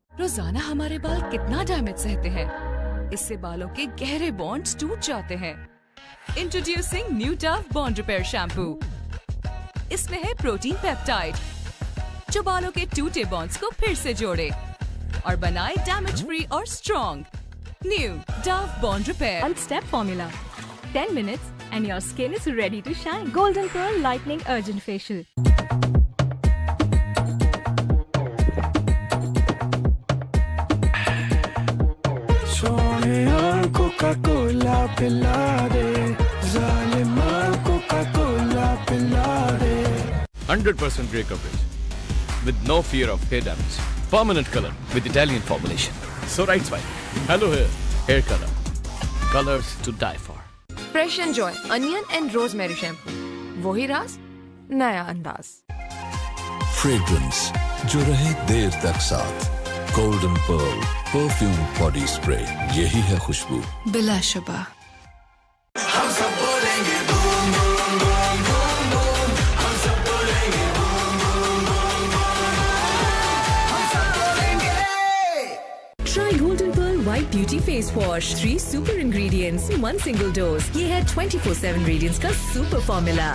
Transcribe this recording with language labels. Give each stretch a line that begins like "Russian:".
Hindi: रोजाना हमारे बाल कितना डैमेज सहते हैं, इससे बालों के गहरे बॉन्ड्स टूट जाते हैं।
English: Introducing new Dove bond repair shampoo.
Hindi: इसमें है प्रोटीन पेप्टाइड जो बालों के टूटे बॉन्ड्स को फिर से जोड़े और बनाए डैमेज फ्री और strong.
English: New Dove Bond Repair. One-step formula. 10 minutes and your skin is ready to shine. Golden Pearl Lightning Urgent Facial.
Hindi: Coca-Cola पिला दे, ज़ालिमा Coca-Cola पिला दे।
English: 100% grey coverage with no fear of hair damage. Permanent color with Italian formulation. So right side. Hello hair color. Colors to die for. Fresh Enjoy Onion and Rosemary Shampoo.
Hindi: वही राज, नया अंदाज। Fragrance जो रहे देर तक साथ। Golden pearl perfume body spray, यही है खुशबू बिलाशुबा। हम सब बोलेंगे boom boom boom boom boom, हम सब बोलेंगे बूम बूम बूम बूम, हम सब बोलेंगे।
English: Try Golden Pearl White Beauty Face Wash. 3 super ingredients, 1 single dose.
Hindi: ये है 24/7 radiance का
English: super formula.